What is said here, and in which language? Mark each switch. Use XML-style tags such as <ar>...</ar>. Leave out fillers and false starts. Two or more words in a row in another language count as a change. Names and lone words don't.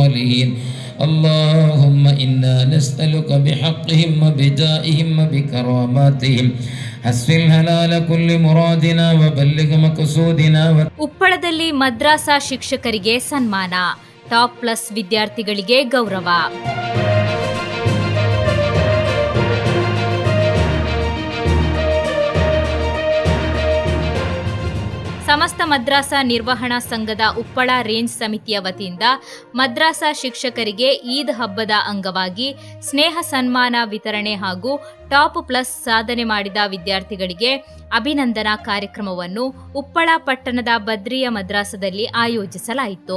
<ar>الصالحين اللهم إنا نسألك بحقهم وبجائهم وبكراماتهم حسن الحلال كل مرادنا وبلغ مقصودنا.</ar> <kn>ಉಪ್ಪಳದಲ್ಲಿ ಮದ್ರಾಸಾ ಶಿಕ್ಷಕರಿಗೆ ಸನ್ಮಾನ,</kn> <en>top plus</en> <kn>ವಿದ್ಯಾರ್ಥಿಗಳಿಗೆ ಗೌರವ. ಸಮಸ್ತ ಮದ್ರಾಸಾ ನಿರ್ವಹಣಾ ಸಂಘದ ಉಪ್ಪಳ ರೇಂಜ್ ಸಮಿತಿಯ ವತಿಯಿಂದ ಮದ್ರಾಸಾ ಶಿಕ್ಷಕರಿಗೆ ಈದ್ ಹಬ್ಬದ ಅಂಗವಾಗಿ ಸ್ನೇಹ ಸನ್ಮಾನ ವಿತರಣೆ ಹಾಗೂ</kn> <en>top plus</en> <kn>ಸಾಧನೆ ಮಾಡಿದ ವಿದ್ಯಾರ್ಥಿಗಳಿಗೆ ಅಭಿನಂದನಾ ಕಾರ್ಯಕ್ರಮವನ್ನು ಉಪ್ಪಳ ಪಟ್ಟಣದ ಬದ್ರಿಯ ಮದ್ರಾಸದಲ್ಲಿ ಆಯೋಜಿಸಲಾಯಿತು.</kn>